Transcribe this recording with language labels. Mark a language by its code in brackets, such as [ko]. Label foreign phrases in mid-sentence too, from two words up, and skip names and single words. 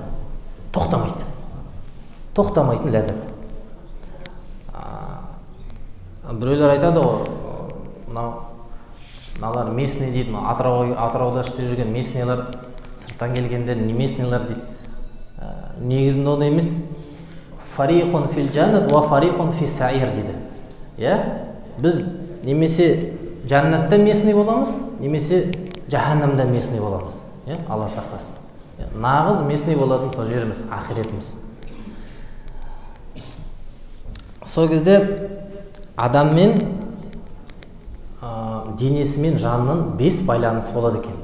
[kk] Тоқтамайды. Тоқтамайтын ләззат. Біреулер айтады ғой, мыналар местный дейді, Атырауда істеп жүрген местныйлар, сырттан келгендер не местныйлар дейді. Негізінде ондай емес. [ar] فريق في الجنة وفريق في السعير дейді. [kk] Біз немесе жәннатта местный боламыз, немесе жаһаннамда местный боламыз. Алла сақтасын. Нағыз местный болатын сол жеріміз, ақиретіміз. Сол кезде адаммен денесі мен жанның 5 байланысы болады екен.